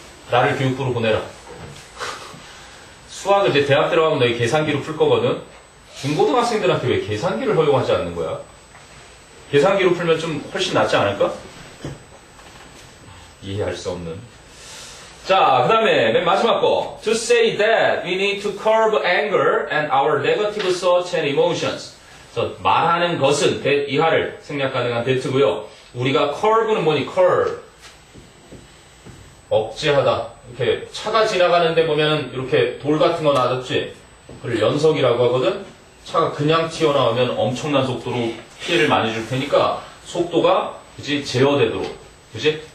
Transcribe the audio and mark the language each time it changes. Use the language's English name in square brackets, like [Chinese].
[Korean] 나를 교육부로 보내라. 수학을 이제 대학 들어가면 너희 계산기로 풀 거거든. 중고등학생들한테 왜 계산기를 허용하지 않는 거야? 계산기로 풀면 좀 훨씬 낫지 않을까? 이해할 수 없는. 자, 그 다음에 맨 마지막 거. [English] To say that we need to curb anger and our negative thoughts and emotions. [Korean] 그래서 말하는 것은 that 이하를 생략 가능한 that고요. 우리가 curb는 뭐니? curb. 억제하다. 이렇게 차가 지나가는데 보면은 이렇게 돌 같은 거 놔뒀지? 그걸 연석이라고 하거든? 차가 그냥 튀어나오면 엄청난 속도로 피해를 많이 줄 테니까 속도가 그치? 제어되도록. 그치?